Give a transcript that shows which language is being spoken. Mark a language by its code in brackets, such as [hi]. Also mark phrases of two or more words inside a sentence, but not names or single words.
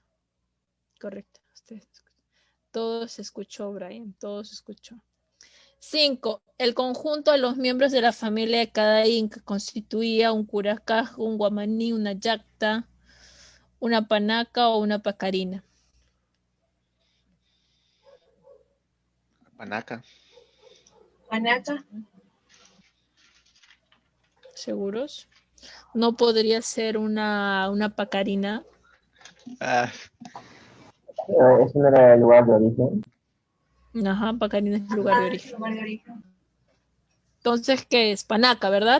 [es] Correcto. Todo se escuchó, Brian. Todo se escuchó. 5. El conjunto de los miembros de la familia de cada Inca constituía un curacaj, un guamaní, una yacta, una panaca o una pacarina. Panaca. Panaca. ¿Seguros? No podría ser una pacarina. Ah, Ese no era el lugar de origen. Ajá, pacarina es el lugar de origen. Lugar de origen. Entonces, ¿qué es? Panaca, ¿verdad?